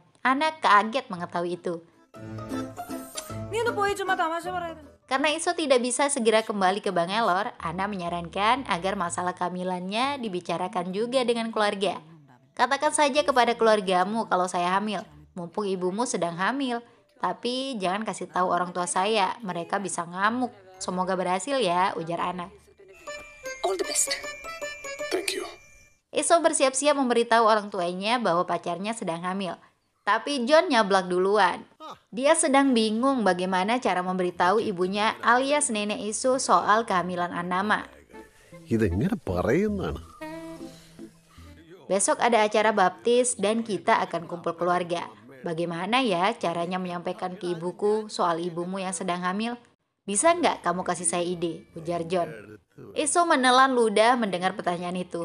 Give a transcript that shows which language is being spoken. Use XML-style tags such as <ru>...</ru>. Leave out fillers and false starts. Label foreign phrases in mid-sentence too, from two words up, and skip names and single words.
<id>Anak kaget mengetahui itu. Karena Eso tidak bisa segera kembali ke Bangalore, Anna menyarankan agar masalah kehamilannya dibicarakan juga dengan keluarga. Katakan saja kepada keluargamu kalau saya hamil, mumpung ibumu sedang hamil. Tapi jangan kasih tahu orang tua saya, mereka bisa ngamuk. Semoga berhasil ya, ujar Anna.</id> <en>All the best. Thank you.</en> <id>Eso bersiap-siap memberitahu orang tuanya bahwa pacarnya sedang hamil. Tapi John nyablak duluan. Dia sedang bingung bagaimana cara memberitahu ibunya alias nenek Eso soal kehamilan Anama.</id> <ml>ഇതെങ്ങനെ പറയുന്നതാണ്?</ml> <id>Besok ada acara baptis dan kita akan kumpul keluarga. Bagaimana ya caranya menyampaikan ke ibuku soal ibumu yang sedang hamil? Bisa nggak kamu kasih saya ide? Ujar John. Eso menelan ludah mendengar pertanyaan itu.</id>